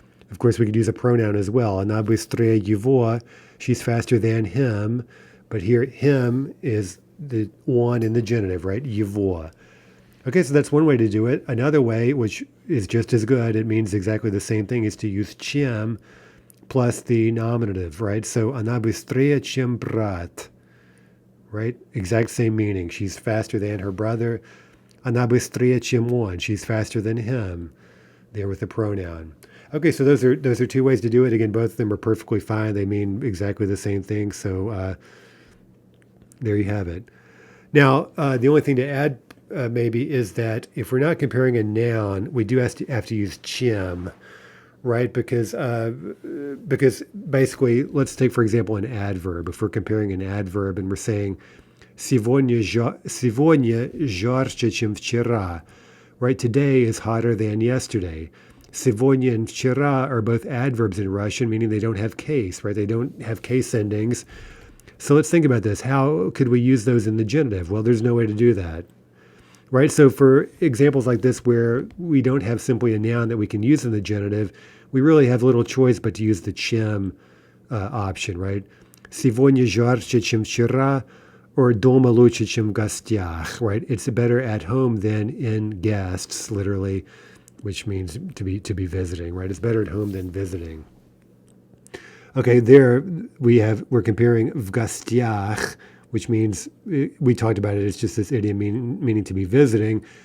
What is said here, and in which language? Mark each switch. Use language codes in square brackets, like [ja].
[en] Of course, we could use a pronoun as well. [ru] Она быстрее его, [en] she's faster than him. But here, him is the one in the genitive, right? [ru] Его. [en] Okay, so that's one way to do it. Another way, which is just as good, it means exactly the same thing, is to use чем plus the nominative, right? [ru] So она быстрее, чем брат, right? [en] Exact same meaning. She's faster than her brother. [ru] Она быстрее, чем он. [en] She's faster than him. There with the pronoun. Okay, so those are two ways to do it. Again, both of them are perfectly fine. They mean exactly the same thing. So there you have it. Now, the only thing to add maybe is that if we're not comparing a noun, we do have to use чем, right? Because basically, let's take, for example, an adverb. If we're comparing an adverb and we're saying [ru] сегодня жарче, чем вчера, [en] right? Today is hotter than yesterday. Сегодня and вчера are both adverbs in Russian, meaning they don't have case, right? They don't have case endings. So let's think about this. How could we use those in the genitive? Well, there's no way to do that. Right, so for examples like this where we don't have simply a noun that we can use in the genitive, we really have little choice but to use the чем option, right? [ru] Сегодня жарче, чем вчера, or дома лучше, чем в гостях, right? [en] It's better at home than in guests, literally, which means to be visiting, right? It's better at home than visiting. Okay, there we're comparing [ru] в гостях, [en] which means, we talked about it, it's just this idiom meaning to be visiting.